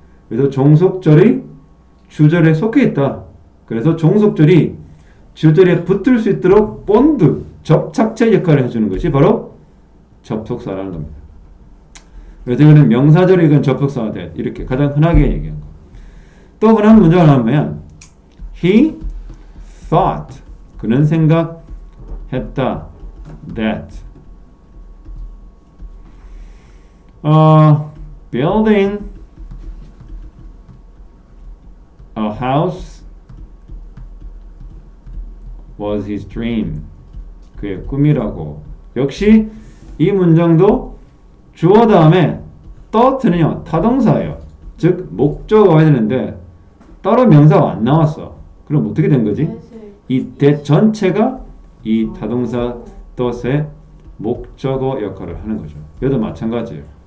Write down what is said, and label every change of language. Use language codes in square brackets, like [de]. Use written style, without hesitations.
[ko] 그래서 종속절이 주절에 속해 있다. 그래서 종속절이 주절에 붙을 수 있도록 본드, 접착제 역할을 해주는 것이 바로 접속사라는 겁니다. 그래서 이거는 명사절이 이건 접속사가 돼. 이렇게 가장 흔하게 얘기한 거. 또 흔한 문장을 하면 [en] He thought [ko] 그는 생각했다 [en] that building a house was his dream. [ko] 그의 꿈이라고. 역시 이 문장도 주어 다음에 thought는요 타동사예요. 즉 목적어가 와야 되는데 따로 명사가 안 나왔어. 그럼 어떻게 된 거지? 이 that 전체가 이 타동사 thought의 목적어 역할을 하는 거죠. 여기도 마찬가지예요.